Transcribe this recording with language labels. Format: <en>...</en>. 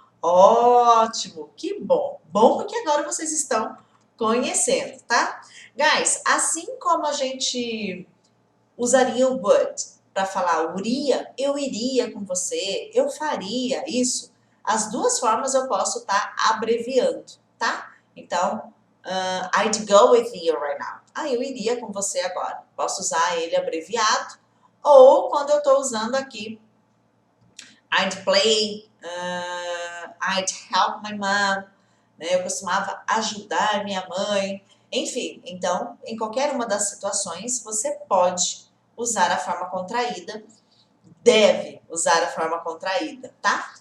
<pt>Ótimo, que bom. Bom porque agora vocês estão conhecendo, tá? Guys, assim como a gente usaria o would para falar uria, eu iria com você, eu faria isso. As duas formas eu posso estar abreviando, tá?</pt> <en>Então, I'd go with you right now.</en> <pt>Ah, eu iria com você agora. Posso usar ele abreviado. Ou quando eu estou usando aqui, I'd play, I'd help my mom. Né? Eu costumava ajudar minha mãe. Enfim, então, em qualquer uma das situações, você pode usar a forma contraída, deve usar a forma contraída, tá?</pt>